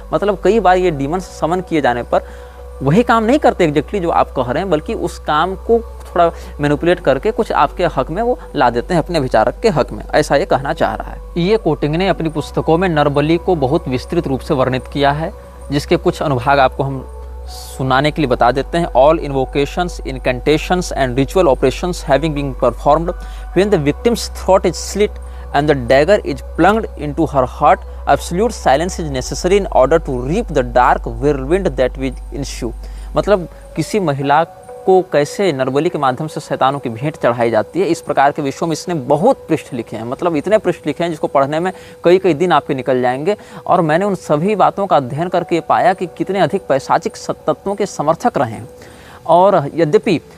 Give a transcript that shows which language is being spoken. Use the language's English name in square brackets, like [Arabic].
[Hindi] मतलब कई बार ये डीमन समन किए जाने पर वही काम नहीं करते एग्जैक्टली जो आप कह रहे हैं, बल्कि उस काम को थोड़ा मैनिपुलेट करके कुछ आपके हक में वो ला देते हैं, अपने विचारक के हक में, ऐसा ये कहना चाह रहा है। ये कोटिंग ने अपनी पुस्तकों में नरबली को बहुत विस्तृत रूप से वर्णित किया है, जिसके कुछ अनुभाग आपको हम सुनाने के लिए बता देते हैं। [English] All invocations, incantations and ritual operations having been performed when the victim's throat is slit and the dagger is plunged into her heart, absolute silence is necessary in order to reap the dark whirlwind that will ensue। [Hindi] मतलब किसी महिला को कैसे नरबली के माध्यम से शैतानों की भेंट चढ़ाई जाती है, इस प्रकार के विषयों में इसने बहुत पृष्ठ लिखे हैं। मतलब इतने पृष्ठ लिखे हैं जिसको पढ़ने में कई कई दिन आपके निकल जाएंगे। और मैंने उन सभी बातों का अध्ययन करके पाया कि कितने अधिक पैशाचिक तत्वों के समर्थक रहे हैं। और यद्यपि